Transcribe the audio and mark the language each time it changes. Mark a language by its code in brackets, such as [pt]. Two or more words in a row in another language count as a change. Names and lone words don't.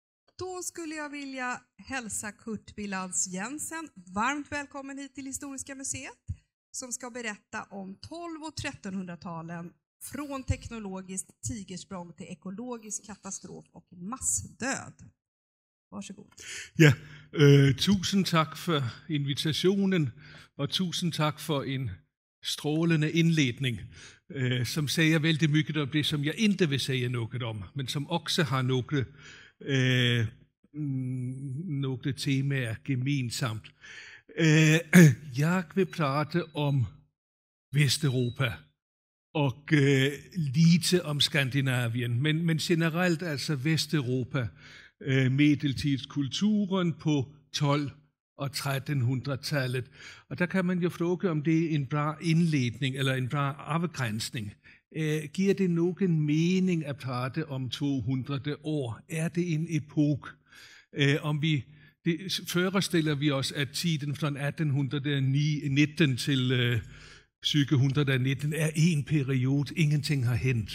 [sv] Då skulle jag vilja hälsa Kurt Willands Jensen varmt välkommen hit till Historiska museet som ska berätta om 1200- och 1300-talen från teknologiskt tigersprång till ekologisk katastrof och massdöd. Varsågod. [da] Ja, tusind tak for invitationen, og tusind tak for en strålende indledning, som siger vældig mycket om det, som jeg ikke vil sige noget om, men som også har nogle temaer gemensamt. Jeg vil prate om Vesteuropa og lite om Skandinavien, men generelt altså Vesteuropa, medeltidskulturen på 1200- og 1300-tallet. Og der kan man jo fråga om det er en bra indledning eller en bra afgrænsning. Giver det nogen mening at prate om 200 år? Er det en epok? Forestiller vi os, at tiden fra 1819 til 719 er en periode, ingenting har hent.